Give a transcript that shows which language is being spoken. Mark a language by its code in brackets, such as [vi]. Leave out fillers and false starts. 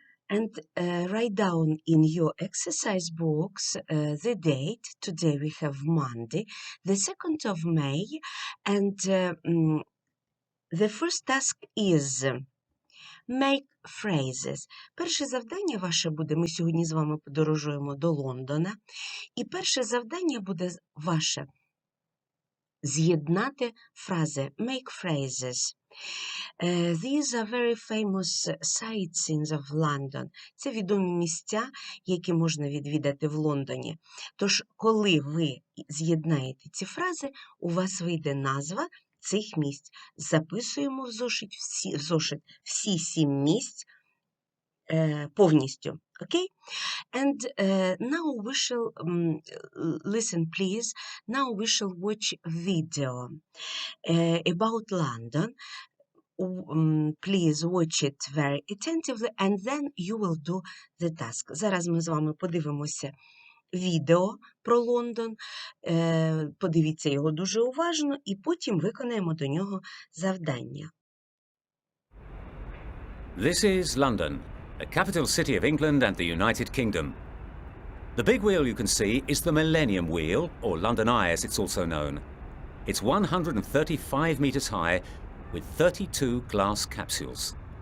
[en] And write down in your exercise books the date. Today we have Monday, the 2nd of May, and the first task is make phrases. [uk] Перше завдання ваше буде, ми сьогодні з вами подорожуємо до Лондона, і перше завдання буде ваше з'єднати фрази, [en] make phrases. These are very famous sightseeings of London. [uk] Це відомі місця, які можна відвідати в Лондоні. Тож, коли ви з'єднаєте ці фрази, у вас вийде назва цих місць. Записуємо в зошит всі 7 місць повністю. [en] Okay? And now we shall, listen please, now we shall watch video about London. Please watch it very attentively and then you will do the task. [uk] Зараз ми з вами подивимося відео про Лондон, подивіться його дуже уважно і потім виконаємо до нього завдання. [en] This is London, the capital city of England and the United Kingdom. The big wheel you can see is the Millennium Wheel, or London Eye as it's also known. It's 135 metres high with 32 glass capsules.